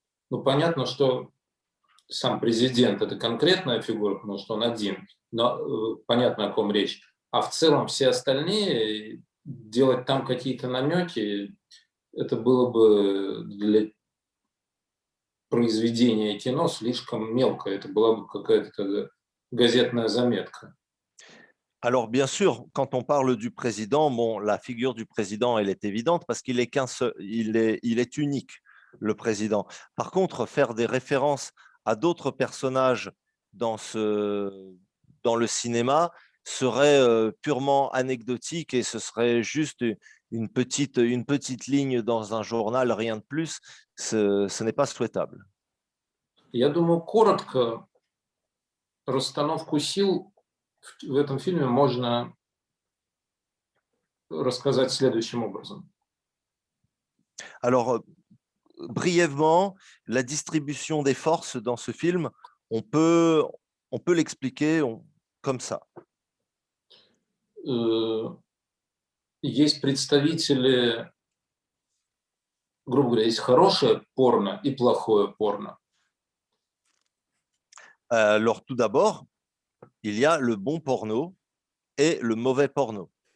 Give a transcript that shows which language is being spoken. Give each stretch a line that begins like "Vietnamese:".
Russian: Ну, понятно, что сам президент – это конкретная фигура, потому что он один, но понятно, о ком речь. А в целом все остальные, делать там какие-то намеки, это было бы для произведения кино слишком мелко, это была бы какая-то газетная заметка.
French: Alors, bien sûr, quand on parle du président, bon, la figure du président, elle est évidente parce qu'il est qu'un seul, il est unique, le président. Par contre, faire des références à d'autres personnages dans le cinéma serait purement anecdotique et ce serait juste une petite ligne dans un journal, rien de plus. Ce n'est pas souhaitable.
Russian: Я думаю, коротко расстановку сил в этом фильме можно рассказать следующим образом.
French: Alors, brièvement, la distribution des forces dans ce film, on peut l'expliquer comme ça.
Russian: Есть представители, грубо говоря, есть хорошее порно и плохое порно.
French: Alors, tout d'abord, il y a le bon porno et le mauvais porno.